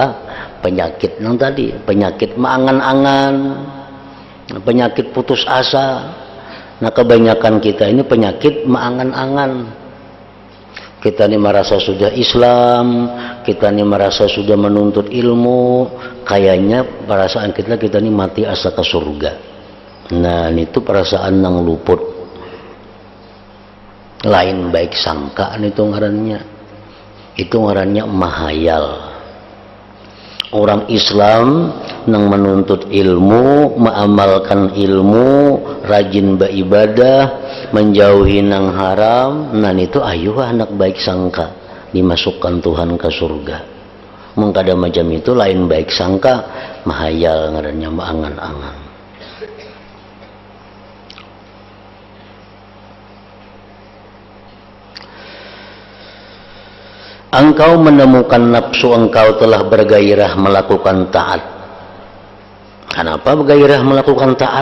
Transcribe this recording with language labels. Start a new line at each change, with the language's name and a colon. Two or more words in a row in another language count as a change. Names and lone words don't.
Banjar: Penyakit yang tadi, penyakit maangan-angan, penyakit putus asa. Nah, kebanyakan kita ini penyakit maangan-angan.
Indonesian: Kita ini merasa sudah Islam, kita ini merasa sudah menuntut ilmu, kayaknya perasaan kita ini mati asa ke surga.
Banjar: Nah, itu perasaan yang luput. Lain baik sangka itu ngarannya. Itu ngarannya mahayal.
Indonesian: Orang Islam yang menuntut ilmu, mengamalkan ilmu, rajin beribadah, menjauhi nang haram, nah itu ayuh anak baik sangka dimasukkan Tuhan ke surga.
Banjar: Mengkada macam itu lain baik sangka, mahayal ngarannya, maangan-angan.
Indonesian: Engkau menemukan nafsu engkau telah bergairah melakukan taat. Kenapa bergairah melakukan taat?